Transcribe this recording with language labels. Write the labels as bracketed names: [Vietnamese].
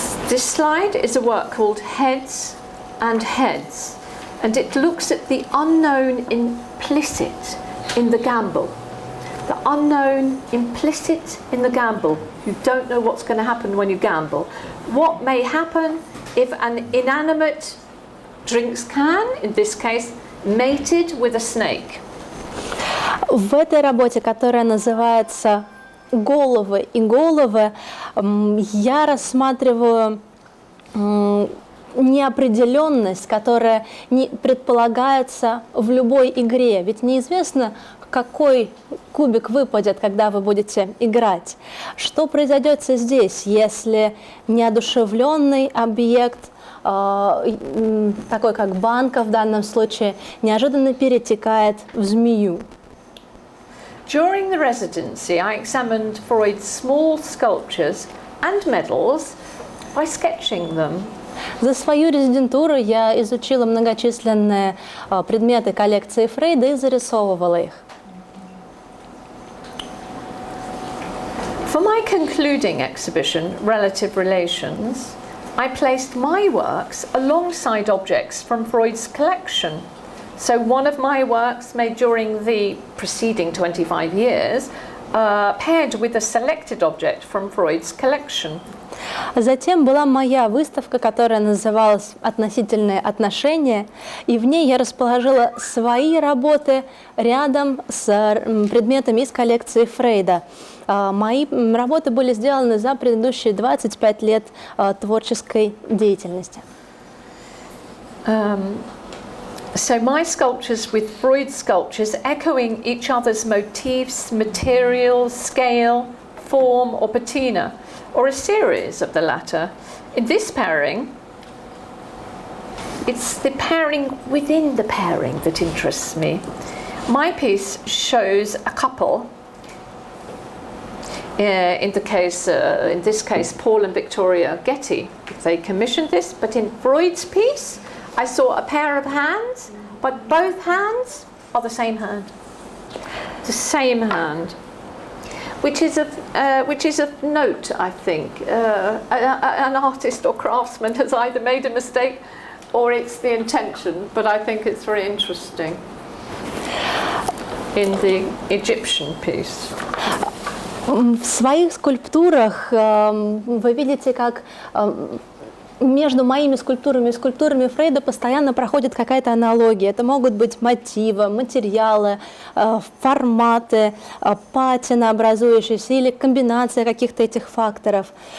[English] This slide is a work called Heads and Heads, and it looks at the unknown implicit in the gamble. The unknown implicit in the gamble. You don't know what's going to happen when you gamble. What may happen if an inanimate drinks can, in this case, mated with a snake? [Russian] В этой работе, которая называется головы и головы я рассматриваю неопределенность, которая не предполагается в любой игре. Ведь неизвестно, какой кубик выпадет, когда вы будете играть. Что произойдет здесь, если неодушевленный объект, такой как банка в данном случае, неожиданно перетекает в змею? [English] During the residency, I examined Freud's small sculptures and medals by sketching them. [Russian] За свою резидентуру я изучила многочисленные предметы коллекции Фрейда и зарисовывала их. [English] For my concluding exhibition, Relative Relations, I placed my works alongside objects from Freud's collection. So one of my works made during the preceding 25 years paired with a selected object from Freud's collection. [Russian] Затем была моя выставка, которая называлась «Относительные отношения», и в ней я расположила свои работы рядом с предметами из коллекции Фрейда. Мои работы были сделаны за предыдущие 25 лет творческой деятельности. [English] So my sculptures with Freud's sculptures echoing each other's motifs, materials, scale, form or patina, or a series of the latter. In this pairing, it's the pairing within the pairing that interests me. My piece shows a couple, in this case, Paul and Victoria Getty. They commissioned this, but in Freud's piece, I saw a pair of hands, but both hands are the same hand. The same hand. Which is of note, I think. An artist or craftsman has either made a mistake or it's the intention, but I think it's very interesting in the Egyptian piece. [Russian] В своих скульптурах вы видите, как между моими скульптурами и скульптурами Фрейда постоянно проходит какая-то аналогия. Это могут быть мотивы, материалы, форматы, патина образующиеся или комбинация каких-то этих факторов.